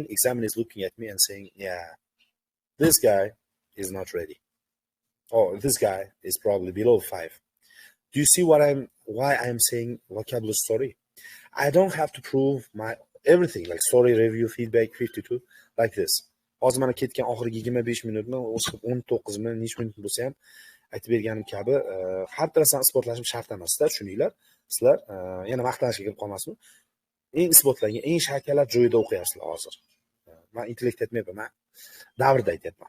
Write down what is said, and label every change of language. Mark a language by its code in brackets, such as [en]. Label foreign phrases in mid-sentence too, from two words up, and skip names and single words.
[en] Examiner is looking at me and saying, yeah, this guy is not ready. Or this guy is probably below 5. Do you see why I'm saying vocabulary story? I don't have to prove my everything, like story, review, feedback, 52, like this. [uz] Hozir mana ketgan oxirgi 25 minutni, 19 mi, necha minut bo'lsa ham aytib berganim kabi, har narsa isbotlashim shart emasda, tushuninglar. Sizlar yana maqtanishga kirib qolmasin. Eng isbotlangan, eng shakllar joyida o'qiyapsizlar hozir. Men intellekt aytmayapman, men davrda aytyapman.